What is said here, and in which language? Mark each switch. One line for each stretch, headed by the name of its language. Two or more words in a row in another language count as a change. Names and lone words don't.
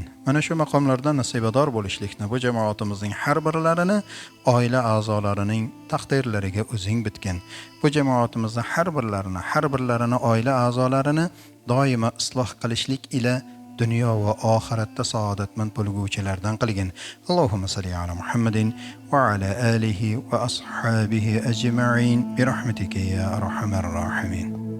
Uzbek: Mana shu maqomlardan nasibador bo'lishlikni bu jamoatimizning har birlarini oila a'zolarining taqdirlariga o'zing bitgin. Bu jamoatimizning har birlarini oila a'zolarini doimo isloh qilishlik ila dunyo va oxiratda saodatmand bo'lguvchilardan qilgin.
Arabic: اللهم صل على محمد وعلى آله وأصحابه أجمعين برحمتك يا أرحم الراحمين.